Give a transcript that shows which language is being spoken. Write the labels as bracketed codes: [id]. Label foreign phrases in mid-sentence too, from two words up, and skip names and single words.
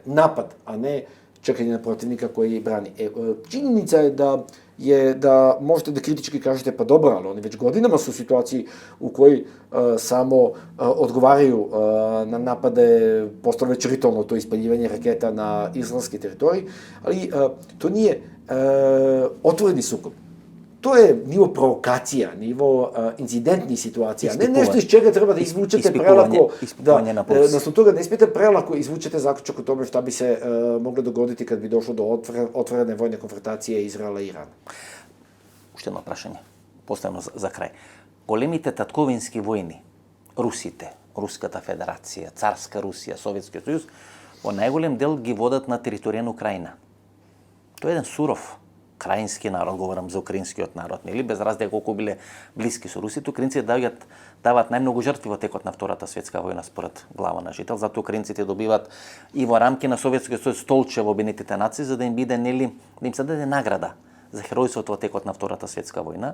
[sr] Napad, a ne čekanje na protivnika koji brani. Činjenica je da možete da kritički kažete pa dobro, ali oni već godinama su u situaciji u kojoj samo odgovaraju na napade, postalo već ritualno to ispaljivanje raketa na izraelski teritorij, ali to nije otvoreni sukob. To je nivo provokacija, nivo incidentnih situacija, ne nešto iz čega treba da izvučete prelako, nasle toga ne smijete prelako izvučete zaključak o tome šta bi se moglo dogoditi kad bi došlo do otvorene vojne konfrontacije Izraela i Irana. [mk] Уште едно прашање, поставено за крај. Големите татковински војни, русите, Руската федерација, Царска Русија, Советскиот сојуз, во најголем дел ги водат на територија на Украина. Тоа е еден суров краински народ, говорам за украинскиот народ, нели, без разлика колку биле блиски со русите, украинците дават најмногу жртви во текот на Втората светска војна според глава на жител, затоа украинците добиват и во рамки на Советскиот сојуз столче во Обединетите нации за да им биде, нели, да им се даде награда за херојството во текот на Втората светска војна.